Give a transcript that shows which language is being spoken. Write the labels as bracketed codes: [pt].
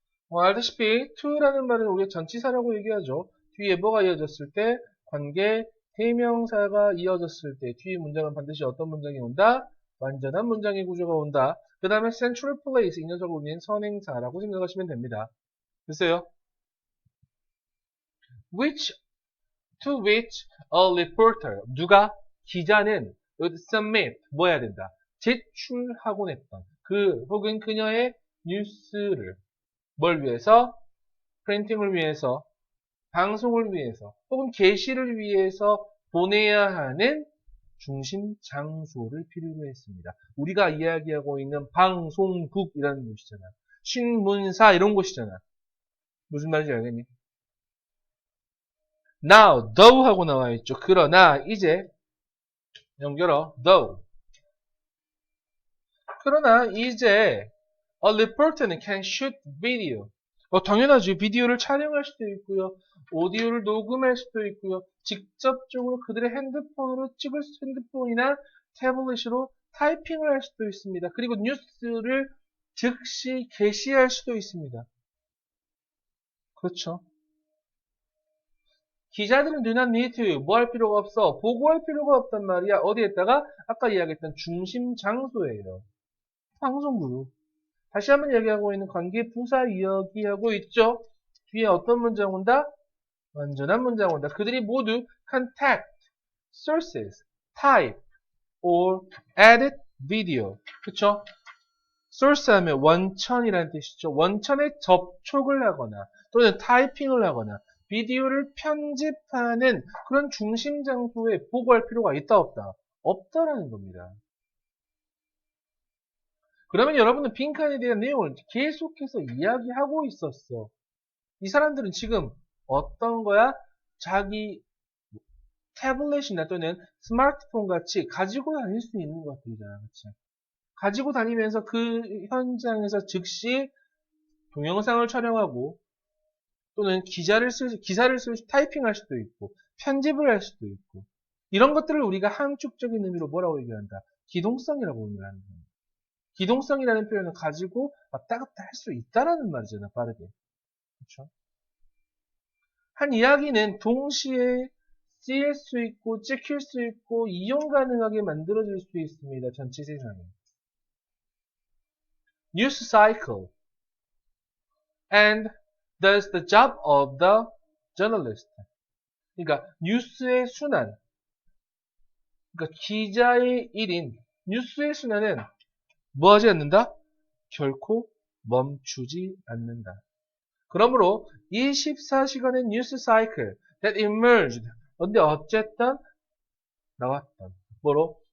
[ko] 알다시피 to라는 말은 우리가 전치사라고 얘기하죠. 뒤에 뭐가 이어졌을 때 관계 대명사가 이어졌을 때 뒤에 문장은 반드시 어떤 문장이 온다? 완전한 문장의 구조가 온다. 그 다음에 central place, 이 녀석을 우리는 선행사라고 생각하시면 됩니다. 됐어요? [en] To which a reporter, [ko] 누가? 기자는 [en] would submit, [ko] 뭐 해야 된다? 제출하곤 했던 그 혹은 그녀의 뉴스를 뭘 위해서? 프린팅을 위해서, 방송을 위해서, 혹은 게시를 위해서 보내야 하는 중심 장소를 필요로 했습니다. 우리가 이야기하고 있는 방송국이라는 곳이잖아. 신문사 이런 곳이잖아. 무슨 말인지 알겠니? [en] Now, though [ko] 하고 나와 있죠. 그러나 이제 연결어 though. 그러나 이제 [en] a reporter는 can shoot video. [ko] 당연하지. 비디오를 촬영할 수도 있고요. 오디오를 녹음할 수도 있고요. 직접적으로 그들의 핸드폰으로 찍을 수, 핸드폰이나 태블릿으로 타이핑을 할 수도 있습니다. 그리고 뉴스를 즉시 게시할 수도 있습니다. 그렇죠. 기자들은 [en] do not need to, [ko] 뭐 할 필요가 없어. 보고할 필요가 없단 말이야. 어디에다가? 아까 이야기했던 중심 장소예요. 방송국. 다시 한번 얘기하고 있는 관계 부사 이야기하고 있죠. 뒤에 어떤 문장 온다? 완전한 문장 온다. 그들이 모두 [en] contact, sources, type, or edit video. [ko] 그쵸? source 하면 원천이라는 뜻이죠. 원천에 접촉을 하거나 또는 타이핑을 하거나 비디오를 편집하는 그런 중심 장소에 보고할 필요가 있다 없다? 없다라는 겁니다. 그러면 여러분은 빈칸에 대한 내용을 계속해서 이야기하고 있었어. 이 사람들은 지금 어떤 거야? 자기 태블릿이나 또는 스마트폰 같이 가지고 다닐 수 있는 것들이잖아. 그치? 가지고 다니면서 그 현장에서 즉시 동영상을 촬영하고 또는 기사를 타이핑할 수도 있고 편집을 할 수도 있고 이런 것들을 우리가 함축적인 의미로 뭐라고 얘기한다? 기동성이라고 의미를 하는 거야. 기동성이라는 표현을 가지고 왔다 갔다 할 수 있다라는 말이잖아, 빠르게. 그렇죠? 한 이야기는 동시에 쓰일 수 있고, 찍힐 수 있고, 이용 가능하게 만들어질 수 있습니다. 전체 세상에. [en] News cycle and does the job of the journalist. [ko] 그러니까 뉴스의 순환, 그러니까 기자의 일인 뉴스의 순환은 뭐 하지 않는다? 결코 멈추지 않는다. 그러므로 24시간의 뉴스 사이클 [en] that emerged [ko] 근데 어쨌든 나왔던 뭐로?